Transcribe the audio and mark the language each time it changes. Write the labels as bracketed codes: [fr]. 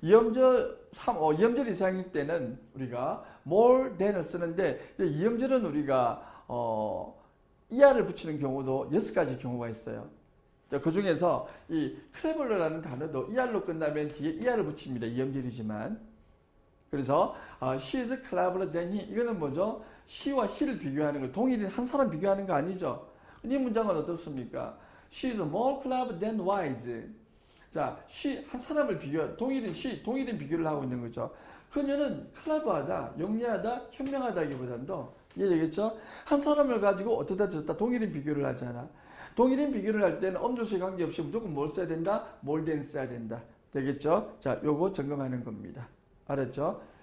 [ko] 2음절 이상일 때는 우리가 more than을 쓰는데 2음절은 우리가 ER을 붙이는 경우도 6가지 경우가 있어요. 그 중에서 이 clever라는 단어도 ER로 끝나면 뒤에 ER을 붙입니다. 2음절이지만. [en] 그래서 she is cleverer than he. [ko] 이거는 뭐죠? she와 he를 비교하는 거. 동일인 한 사람 비교하는 거 아니죠? 이 문장은 어떻습니까? [en] she is more clever than wise. [ko] 자, she 한 사람을 동일인 비교를 하고 있는 거죠. 그녀는 clever하다, 영리하다, 현명하다기보다도 이해되겠죠? 한 사람을 가지고 어떠다 저떠다 동일인 비교를 하잖아. 동일인 비교를 할 때는 음절수에 관계없이 무조건 뭘 써야 된다? more than 써야 된다. 되겠죠? 자, 요거 점검하는 겁니다. 알았죠?